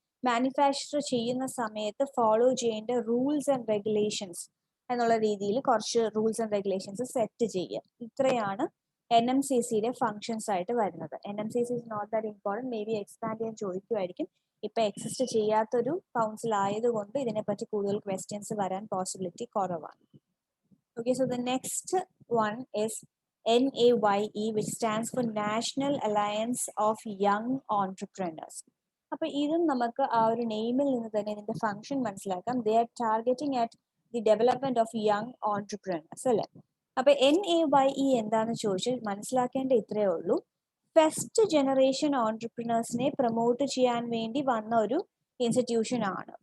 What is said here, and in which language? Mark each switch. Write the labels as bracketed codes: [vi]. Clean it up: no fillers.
[ml] Manufacture ചെയ്യുന്ന സമയത്ത് follow ചെയ്യേണ്ട റൂൾസ് ആൻഡ് റെഗുലേഷൻസ് എന്നുള്ള രീതിയിൽ കുറച്ച് റൂൾസ് ആൻഡ് റെഗുലേഷൻസ് സെറ്റ് ചെയ്യുക. ഇത്രയാണ് NMCCയുടെ ഫങ്ഷൻസ് ആയിട്ട് വരുന്നത്. NMCC [en] is not that important, maybe [ml] expand ചെയ്യാൻ ചോദിക്കുമായിരിക്കും. ഇപ്പൊ എക്സിസ്റ്റ് ചെയ്യാത്തൊരു കൗൺസിൽ ആയതുകൊണ്ട് ഇതിനെപ്പറ്റി കൂടുതൽ ക്വസ്റ്റ്യൻസ് വരാൻ പോസിബിലിറ്റി കുറവാണ്. [en] Okay, so the next one is NAYE, which stands for National Alliance of Young Entrepreneurs. [ml] അപ്പൊ ഇതും നമുക്ക് ആ ഒരു നെയിമിൽ നിന്ന് തന്നെ ഇതിന്റെ ഫംഗ്ഷൻ മനസ്സിലാക്കാം. [en] They are targeting at the development of young entrepreneurs അല്ലെ. [ml] അപ്പൊ NAYE എന്താന്ന് ചോദിച്ചാൽ മനസ്സിലാക്കേണ്ട ഇത്രയേ ഉള്ളൂ. ഫസ്റ്റ് ജനറേഷൻ ഓൺടർപ്രണേഴ്സിനെ പ്രൊമോട്ട് ചെയ്യാൻ വേണ്ടി വന്ന ഒരു ഇൻസ്റ്റിറ്റ്യൂഷൻ ആണ്.